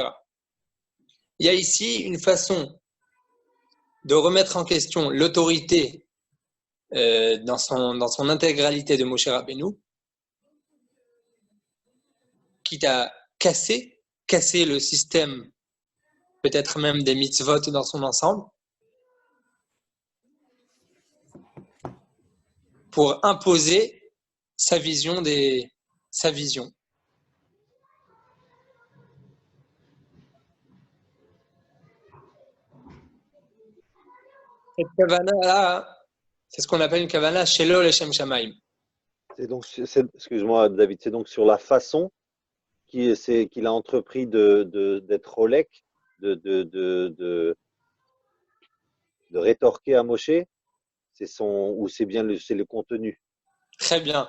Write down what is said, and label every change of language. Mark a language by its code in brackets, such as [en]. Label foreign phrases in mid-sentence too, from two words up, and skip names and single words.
[fr] Il y a ici une façon de remettre en question l'autorité dans son intégralité de Moshe Rabbeinu, quitte à casser le système, peut-être même des mitzvot dans son ensemble, pour imposer sa vision. Cette kavana-là, c'est ce qu'on appelle une [he] כוונה שלא לשם שמים. [fr] Excuse-moi David, c'est donc sur la façon qu'il a entrepris d'être Rolek, de rétorquer à Moshe, ou c'est bien c'est le contenu? Très bien.